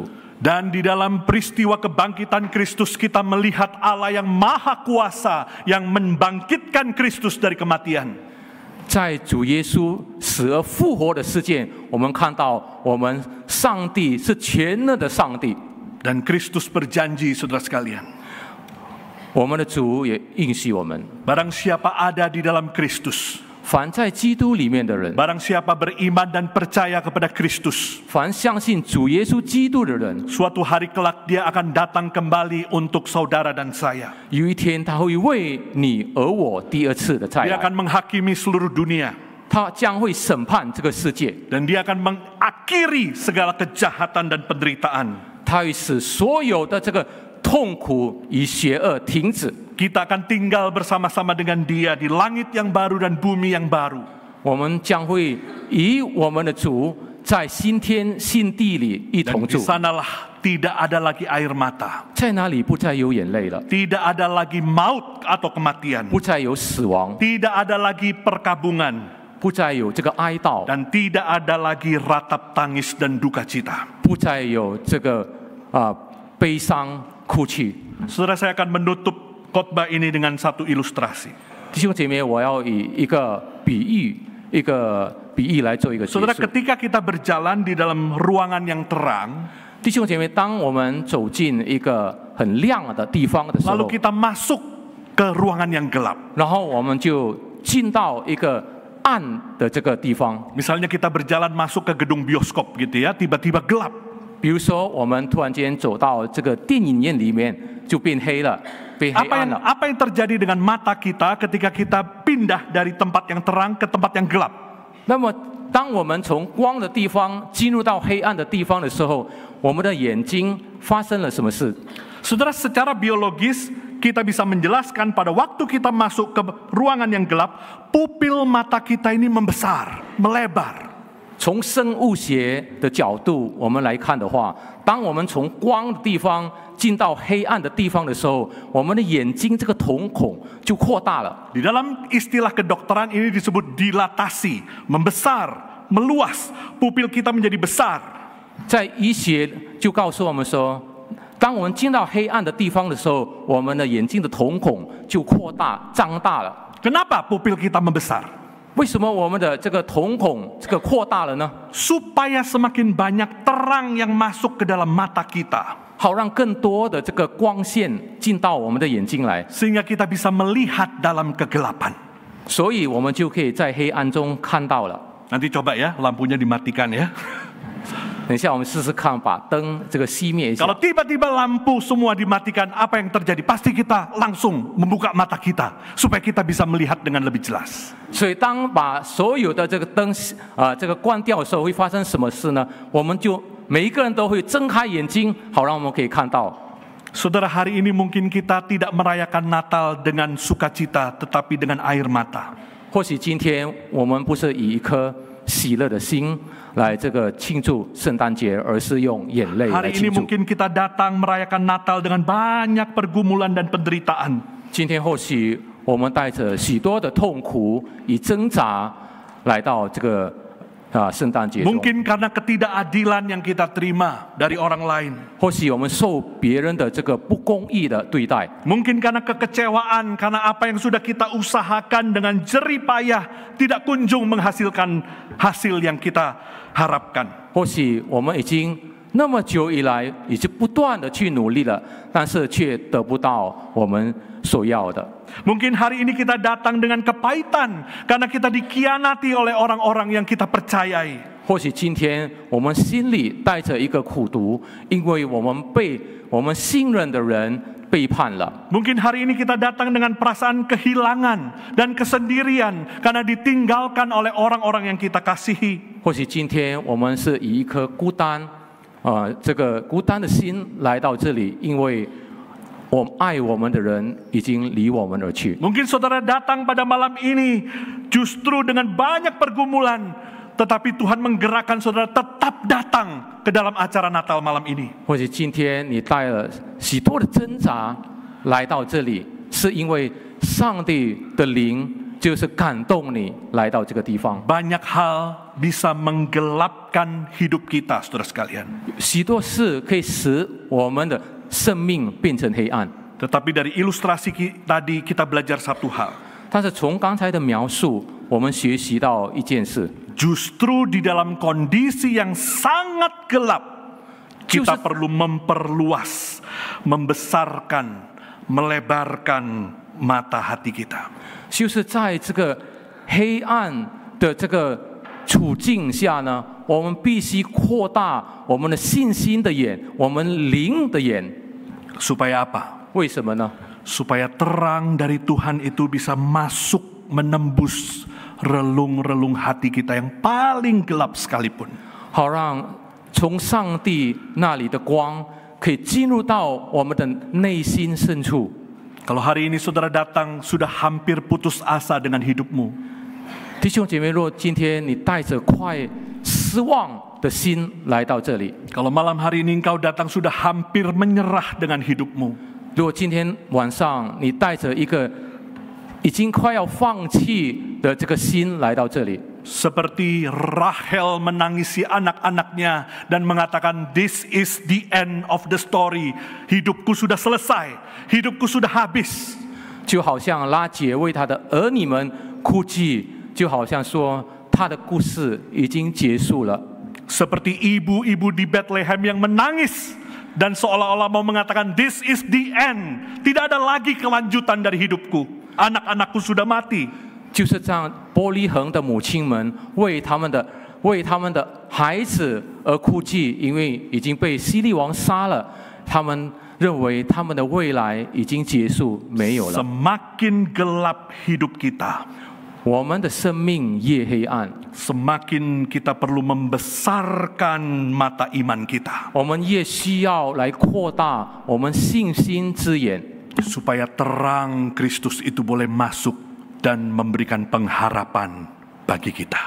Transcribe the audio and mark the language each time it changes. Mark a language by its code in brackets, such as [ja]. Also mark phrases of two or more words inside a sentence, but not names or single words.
[id] Dan di dalam peristiwa kebangkitan Kristus kita melihat Allah yang maha kuasa yang membangkitkan Kristus dari kematian. [zh] 在主耶稣死而复活的事件，我们看到我们上帝是全能的上帝。 [id] Dan Kristus berjanji, saudara sekalian, [zh] 我们的主也应许我们， [id] barang siapa ada di dalam Kristus, [zh] 凡在基督里面的人， [id] barang siapa beriman dan percaya kepada Kristus, [zh] 凡相信主耶稣基督的人， [id] suatu hari kelak dia akan datang kembali untuk saudara dan saya. [zh] 有一天他会为你而我第二次的再 [id] Dia [zh] 来， [id] akan menghakimi seluruh dunia. [zh] 他将会审判这个世界， [id] Dan dia akan mengakhiri segala kejahatan dan penderitaan. [zh] 他会使所有的这个痛苦与邪恶停止。 [id] Kita akan tinggal bersama-sama dengan dia di langit yang baru dan bumi yang baru. [zh] 我们将会与我们的主在新天新地里一 [id] Dan [zh] 同 [id] di [zh] 住， [id] sanalah tidak ada lagi air mata. [zh] 在那里不再有眼泪了， [id] Tidak ada lagi maut atau kematian. [zh] 不再有死亡， [id] Tidak ada lagi perkabungan. [zh] 不再有这个哀悼， [id] Dan tidak ada lagi ratap tangis dan duka cita. [zh] 不再有这个悲伤哭泣。 [id] Saudara, saya akan menutup khotbah ini dengan satu ilustrasi. [zh] 弟兄姐妹，我要以一个比喻来做一个结 [id] Saudara, [zh] 束。 [id] ketika kita berjalan di dalam ruangan yang terang, [zh] 弟兄姐妹，当我们走进一个很亮的地方的时 [id] lalu [zh] 候， [id] kita masuk ke ruangan yang gelap. [zh] 然后我们就进到一个暗的这个地方。 [id] Misalnya kita berjalan masuk ke gedung bioskop gitu ya, tiba-tiba gelap. [zh] 比如说，我们突然间走到这个电影院里面，就变黑了，被黑暗了。 [id] Apa yang terjadi dengan mata kita ketika kita pindah dari tempat yang terang ke tempat yang gelap? [zh] 那么当我们从光的地方进入到黑暗的地方的时候，我们的眼睛发生了什么事？ [id] Saudara, secara biologis kita bisa menjelaskan pada waktu kita masuk ke ruangan yang gelap, pupil mata kita ini membesar, melebar. [zh] 从生物学的角度，我们来看的话，当我们从光的地方进到黑暗的地方的时候，我们的眼睛这个瞳孔就扩大了。 [id] Di dalam istilah kedokteran ini disebut dilatasi, membesar, meluas. Pupil kita menjadi besar. [zh] 在医学就告诉我们说，当我们进到黑暗的地方的时候，我们的眼睛的瞳孔就扩大、张大了。 [id] Kenapa pupil kita membesar? [zh] 为什么我们的这个瞳孔这个扩大了呢？ [id] Supaya semakin banyak terang yang masuk ke dalam mata kita. [zh] 好让更多的这个光线进到我们的眼睛来， [id] Sehingga kita bisa melihat dalam kegelapan. [zh] 所以我们就可以在黑暗中看到了。 [id] Nanti coba ya, lampunya dimatikan ya. [zh] 等一下，我们试试看，把灯这个熄灭一下。 [id] Kalau tiba-tiba lampu semua dimatikan, apa yang terjadi? Pasti kita langsung membuka mata kita supaya kita bisa melihat dengan lebih jelas. [zh] 所以，当把所有的这个灯这个关掉的时候，会发生什么事呢？我们就每一个人都会睁开眼睛，好让我们可以看到。 [id] Saudara, hari ini mungkin kita tidak merayakan Natal dengan sukacita, tetapi dengan air mata. [zh] 或许今天我们不是以一颗喜乐的心来这个庆祝圣诞节，而是用眼泪来 [id] Hari ini [zh] 庆祝。 [id] mungkin kita datang merayakan Natal dengan banyak pergumulan dan penderitaan. [zh] 今天或许我们带着许多的痛苦与挣扎来到这个圣诞节中。 [id] Mungkin karena ketidakadilan yang kita terima dari orang lain. [zh] 或许我们受别人的这个不公义的对待。 [id] Mungkin karena kekecewaan, karena apa yang sudah kita usahakan dengan jerih payah tidak kunjung menghasilkan hasil yang kita harapkan. [zh] 或许我们已经那么久以来，已经不断的去努力了，但是却得不到我们所要的。 [id] Mungkin hari ini kita datang dengan kepahitan karena kita dikhianati oleh orang-orang yang kita percayai. [zh] 或许今天我们心里带着一个苦毒，因为我们被我们信任的人背叛了。 [id] Mungkin hari ini kita datang dengan perasaan kehilangan dan kesendirian karena ditinggalkan oleh orang-orang yang kita kasihi. [zh] 或许今天我们是以一颗孤单，这个孤单的心来到这里，因为我们爱我们的人已经离我们而去。 [id] Mungkin saudara datang pada malam ini justru dengan banyak pergumulan, tetapi Tuhan menggerakkan saudara tetap datang ke dalam acara Natal malam ini. [zh] 或许今天你带了许多的挣扎来到这里，是因为上帝的灵就是感动你来到这个地方。 [id] Banyak hal bisa menggelapkan hidup kita, saudara sekalian. [zh] 许多事可以使我们的生命变成黑暗。 [id] Tetapi dari ilustrasi tadi kita belajar satu hal. [zh] 但是从刚才的描述，我们学习到一件事， [id] Justru di dalam kondisi yang sangat gelap, kita perlu memperluas, membesarkan, melebarkan mata hati kita. [zh] 就是在这个黑暗的这个处境下呢，我们必须扩大我们的信心的眼，我们灵的眼。 [id] Supaya apa? [zh] 为什么呢？ [id] Supaya terang dari Tuhan itu bisa masuk, menembus relung-relung hati kita yang paling gelap sekalipun. [zh] 好让从上帝那里的光可以进入到我们的内心深处。 [id] Kalau hari ini saudara datang sudah hampir putus asa dengan hidupmu, [zh] 弟兄姐妹，若今天你带着快失望的心来到这里， [id] kalau malam hari ini engkau datang sudah hampir menyerah dengan hidupmu, [zh] 如果今天晚上你带着一个已经快要放弃的这个心来到这里， [id] seperti Rahel menangisi anak-anaknya dan mengatakan, [en] "This is the end of the story." [id] Hidupku sudah selesai, hidupku sudah habis. [zh] 就好像拉结为他的儿女们哭泣，就好像说他的故事已经结束了。 [id] Seperti ibu-ibu di Bethlehem yang menangis dan seolah-olah mau mengatakan, [en] "This is the end." [id] Tidak ada lagi kelanjutan dari hidupku. Anak-anakku sudah mati. [zh] 就是这样，伯利恒的母亲们为他们的孩子而哭泣，因为已经被希律王杀了，他们认为他们的未来已经结束，没有了。 [id] Semakin gelap hidup kita, [zh] 我们的生命越黑暗， [id] semakin kita perlu membesarkan mata iman kita [zh] 我们越需要来扩大我们信心之眼， [id] supaya terang Kristus itu boleh masuk dan memberikan pengharapan bagi kita.